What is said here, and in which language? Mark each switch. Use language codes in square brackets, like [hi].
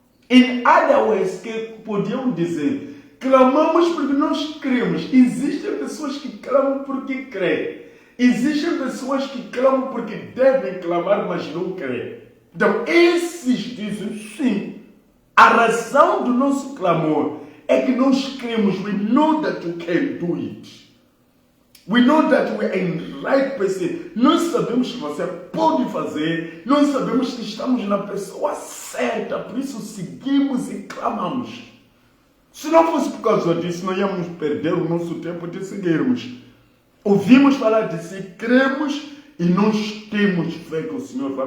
[en] In other ways, [pt] que podiam dizer, clamamos porque nós cremos. Existem pessoas que clamam porque creem. Existem pessoas que clamam porque devem clamar, mas não creem. Então, esses dizem sim. A razão do nosso clamor é que nós cremos. [en] We know that you can do it. We know that we are in the right person. [pt] Nós sabemos que você pode fazer. Nós sabemos que estamos na pessoa certa. Por isso seguimos e clamamos. Se não fosse por causa disso, não íamos perder o nosso tempo de seguirmos. Ouvimos falar de si, cremos e nós temos fé que o Senhor vai.